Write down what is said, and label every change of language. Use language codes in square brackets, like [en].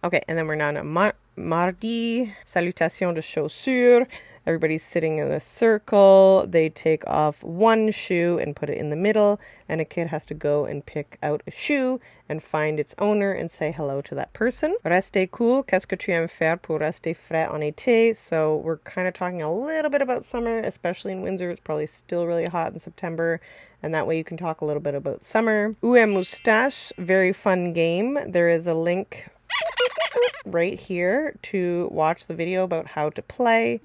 [en] Okay, and then we're now on [fr] mardi, salutation de chaussures. [en] Everybody's sitting in a circle. They take off one shoe and put it in the middle, and a kid has to go and pick out a shoe and find its owner and say hello to that person. [fr] Rester cool. Qu'est-ce que tu aimes faire pour rester frais en été? [en] So we're kind of talking a little bit about summer, especially in Windsor. It's probably still really hot in September, and that way you can talk a little bit about summer. [fr] Où est Moustache? [en] Very fun game. There is a link right here to watch the video about how to play.